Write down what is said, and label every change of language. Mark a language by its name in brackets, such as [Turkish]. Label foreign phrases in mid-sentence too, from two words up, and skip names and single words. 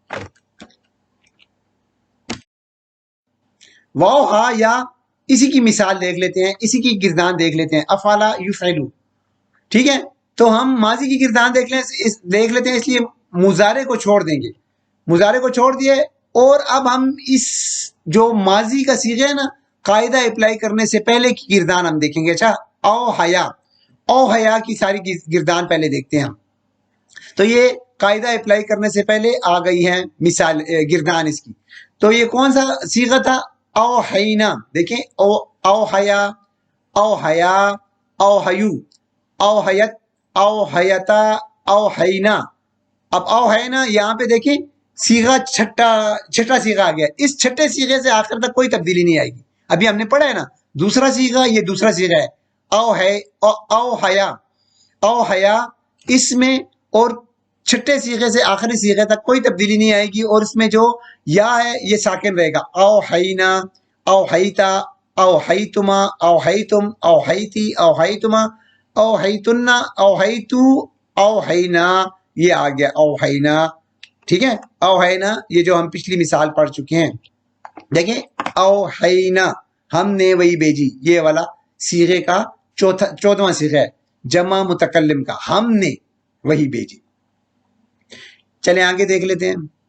[Urdu] واو ہا یا اسی کی مثال دیکھ لیتے ہیں، اسی کی گردان دیکھ لیتے ہیں. [Arabic] افعلا یفعلو. [Urdu] ٹھیک ہے تو ہم ماضی کی گردان دیکھ لیتے ہیں، اس لیے مضارع کو چھوڑ دیں گے. مضارع کو چھوڑ دیے اور اب ہم اس جو ماضی کا صیغہ ہے نا قاعدہ اپلائی کرنے سے پہلے کی گردان ہم دیکھیں گے. اچھا [Arabic] او حیا، او حیا [Urdu] کی ساری گردان پہلے دیکھتے ہیں ہم. تو یہ قاعدہ اپلائی کرنے سے پہلے آ گئی ہے مثال گردان اس کی. تو یہ کون سا صیغہ تھا؟ [Arabic] او حینا. دیکھیں او حیا، او حیا، او حیو، او حیت، او حیتا، او حینا. [Urdu] اب [Arabic] او حینا [Urdu] یہاں پہ دیکھیں صیغہ چھٹا صیغہ آ گیا. اس چھٹے صیغے سے آخر تک کوئی تبدیلی نہیں آئے گی. ابھی ہم نے پڑھا ہے نا دوسرا صیغہ، یہ دوسرا صیغہ ہے. او ہے [Arabic] او حیا، او حیا [Urdu] اس میں اور چھٹے صیغے سے آخری صیغے تک کوئی تبدیلی نہیں آئے گی، اور اس میں جو یا ہے یہ ساکن رہے گا. [Arabic] او حینا، او حیتا، او حیتما، او حیتم، او حیتی، او حیتما، او حیتنا، او حیتو، او حینا. [Urdu] یہ آ گیا او حینا. ٹھیک ہے [Arabic] او حینا [Urdu] یہ جو ہم پچھلی مثال پڑھ چکے ہیں. دیکھیں [Arabic] او حینا [Urdu] ہم نے وہی بھیجی، یہ والا صیغے کا 14واں صیغہ ہے جمع متکلم کا. ہم نے وہی بھیجی. چلیں آگے دیکھ لیتے ہیں.